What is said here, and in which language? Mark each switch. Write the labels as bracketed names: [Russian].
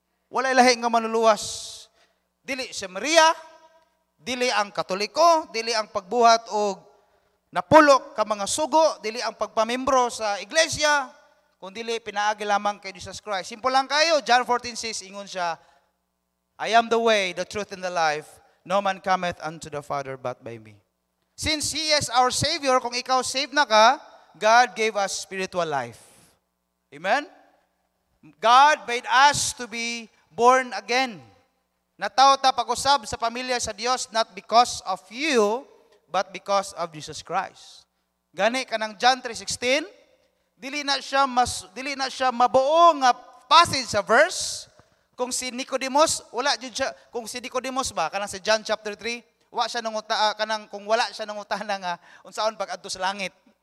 [Cebuano] Walay lahi nga manuluwas. Dili si Maria, dili ang Katoliko, dili ang pagbuhat og napulok ka mga sugo, dili ang pagpamembro sa iglesia, kundi pinaagi lamang kay Jesus Christ. Simple lang kayo. [English] John 14:6 ingon siya, I am the way, the truth, and the life. No man cometh unto the Father but by me. Since He is our Savior, kung ikaw saved na ka, God gave us spiritual life. Amen? God made us to be born again. Nataw ta pag-usab sa pamilya sa Dios not because of you, but because of Jesus Christ. [Cebuano] Gani kanang John 3:16, dili na siya mabuo nga passage sa verse. Kung si Nicodemus, wala jud siya. Kung si Nicodemus ba kanang sa John chapter 3, wa siya kanang kung wala siya nangutana nga unsaon pag-adto sa langit.